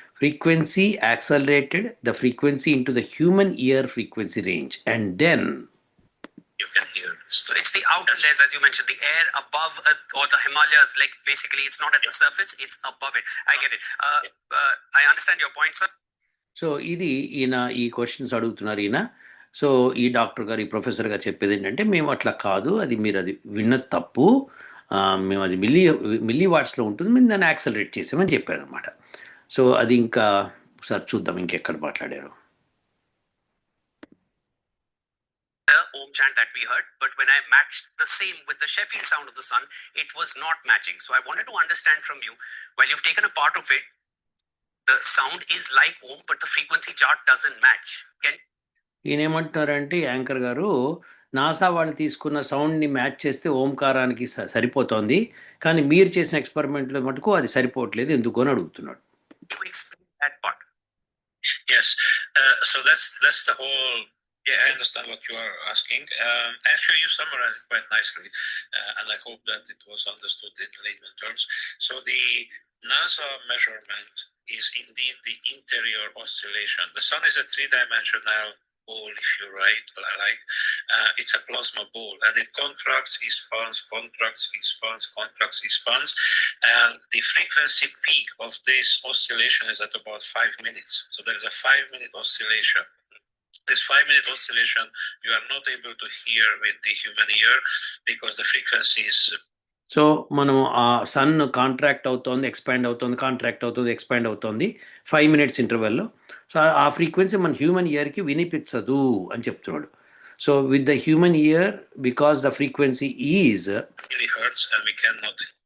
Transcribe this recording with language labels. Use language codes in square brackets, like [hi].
[en] Frequency accelerated the frequency into the human ear frequency range, and then you can hear. So it's the outer layers, as you mentioned, the air above or the Himalayas, like basically it's not at the surface, it's above it. I get it. I understand your point, sir. [te] So ఇది ఈ questions అడుగుతున్నారు ఈయన. So ఈ doctor గారు, ఈ professor గారు చెప్పేది ఏంటంటే, మేము అట్లా కాదు, మీరు అది విన్నది తప్పు, మేము అది మిల్లీ వాట్స్లో ఉంటుంది, మేము దాన్ని యాక్సలరేట్ చేసామని చెప్పారు అనమాట. సో అది ఇంకా ఒకసారి చూద్దాం ఇంకెక్కడ మాట్లాడారు. [en] Om chant that we heard, but when I matched the same with the Sheffield sound of the sun, it was not matching. So I wanted to understand from you, while you've taken a part of it, the sound is like Om, but the frequency chart doesn't match. [te] ఈయన ఏమంటున్నారంటే, anchor గారు, NASA వాళ్ళు తీసుకున్న సౌండ్ని match చేస్తే ఓంకారానికి సరిపోతుంది, కానీ మీరు చేసిన ఎక్స్పెరిమెంట్లో మటుకు అది సరిపోవట్లేదు, ఎందుకు అని అడుగుతున్నాడు. [en] Yes, so that's the whole. Yeah, I understand what you are asking. Actually, you summarized it quite nicely, and I hope that it was understood in layman terms. So the NASA measurement is indeed the interior oscillation. The sun is a three-dimensional ball, if you like. It's a plasma ball, and it contracts, expands, contracts, expands, contracts, expands, and the frequency peak of this oscillation is at about 5 minutes. So there is a 5-minute oscillation. This 5-minute oscillation you are not able to hear with the human ear because the frequency is. [te] So మనం ఆ sun contract అవుతోంది, expand అవుతుంది, contract అవుతుంది, expand అవుతుంది 5 minutes ఇంటర్వెల్లో. So ఆ frequency మన human ఇయర్కి వినిపించదు అని చెప్తున్నాడు. [en] So with the human ear, because the frequency is milli hertz and we can not.